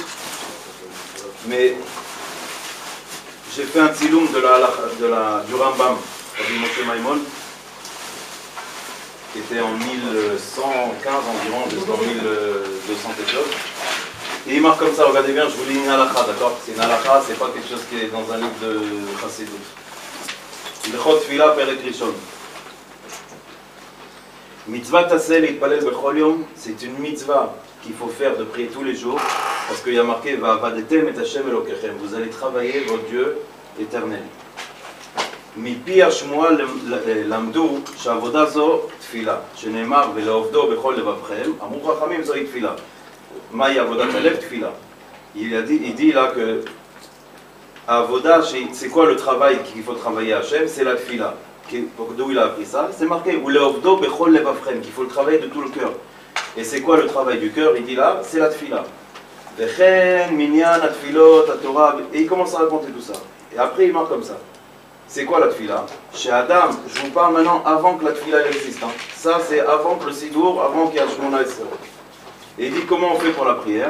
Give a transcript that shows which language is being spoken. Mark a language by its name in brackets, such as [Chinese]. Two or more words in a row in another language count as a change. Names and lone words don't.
[French] Mais j'ai fait un tziloum du Rambam, Rabbi Moshe Maimon, qui était en 1115 environ, jusqu'en 1200 quelque chose. Et il marque comme ça, regardez bien, je vous lis une halakha, d'accord? C'est une halakha, c'est pas quelque chose qui est dans un livre de Chassidut. [Hebrew] הלכות תפילה פרק ראשון. מצות עשה להתפלל בכל יום, [French] c'est une mitzvah qu'il faut faire de prier tous les jours, parce qu'il y a marqué [Hebrew] ועבדתם את השם אלוקיכם, [French] vous allez travailler votre Dieu éternel. [Hebrew] מפי השמועה למדו שהעבודה זו תפילה, שנאמר ולעובדו בכל לבבכם, אמרו חכמים זוהי תפילה. מהי עבודת הלב? תפילה. [French] Il dit là que Avoda, c'est quoi le travail qu'il faut travailler à Hachem? C'est la tfila. D'où il a appris ça? C'est marqué ou [Hebrew] לעבדו בכל לבבכם, [French] qu'il faut le travailler de tout le cœur. Et c'est quoi le travail du cœur? Il dit là, c'est la tfila. [Hebrew] וכן מנין התפלות התורה, [French] et il commence à raconter tout ça. Et après il marque comme ça. C'est quoi la tfila? Chez Adam, je vous parle maintenant avant que la tfila existe. Hein. Ça c'est avant que le sidour, avant qu'il y ait Shmona Esrei. Et il dit comment on fait pour la prière?